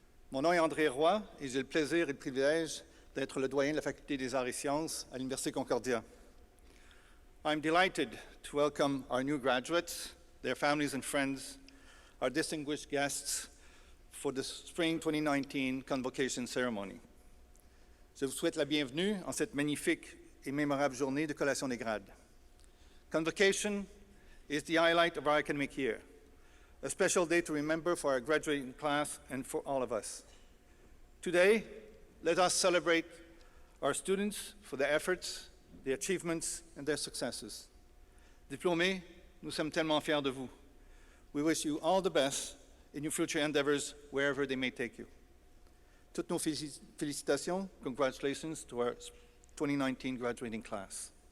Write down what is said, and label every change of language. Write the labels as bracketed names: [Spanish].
[French] Mon nom est André Roy et j'ai le plaisir et le privilège d'être le doyen de la Faculté des Arts et Sciences à l'Université Concordia. [English] I'm delighted to welcome our new graduates, their families and friends, our distinguished guests for the Spring 2019 Convocation ceremony. [French] Je vous souhaite la bienvenue en cette magnifique et mémorable journée de collation des grades. [English] Convocation is the highlight of our academic year, a special day to remember for our graduating class and for all of us. Today, let us celebrate our students for their efforts, their achievements, and their successes. [French] Diplômés, nous sommes tellement fiers de vous. [English] We wish you all the best in your future endeavors, wherever they may take you. [French] Toutes nos félicitations, [English] congratulations to our 2019 graduating class.